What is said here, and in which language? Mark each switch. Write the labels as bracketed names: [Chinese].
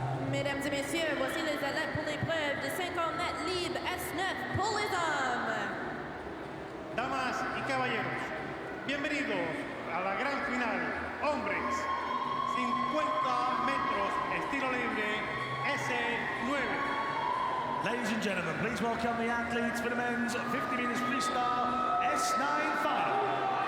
[French] Mesdames et messieurs, voici les athlètes pour l'épreuve de 50 mètres libre S9 pour les hommes. [Spanish] Damas y caballeros, bienvenidos a la gran final. Hombres, 50 metros, estilo libre, S9. [English] Ladies and gentlemen, please welcome the athletes for the men's 50 meters freestyle S9 final.